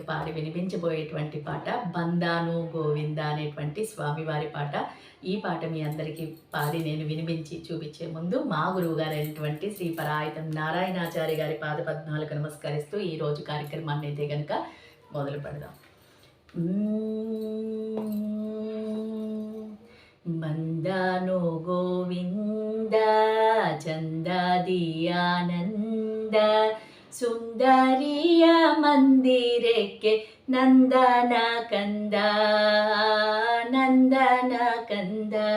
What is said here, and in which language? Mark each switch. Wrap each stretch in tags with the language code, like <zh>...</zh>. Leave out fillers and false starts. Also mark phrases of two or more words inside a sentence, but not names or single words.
<te>వినిపించబోయేటువంటి పాట బందాను గోవింద అనేటువంటి స్వామివారి పాట. ఈ పాట మీ అందరికీ పాడి నేను వినిపించి చూపించే ముందు మా గురువు గారైనటువంటి శ్రీ పరాయతం నారాయణాచారి గారి పాదపద్మాలకు నమస్కరిస్తూ ఈరోజు కార్యక్రమాన్ని అయితే కనుక మొదలు పెడదాం.</te> <kn>ಬಂದಾನೋ ಗೋವಿಂದ ಚಂದಾದಿ ಆನಂದ ಸುಂದರಿಯ ಮಂದಿರಕ್ಕೆ ನಂದನ ಕಂದ ನಂದನ ಕಂದ</kn>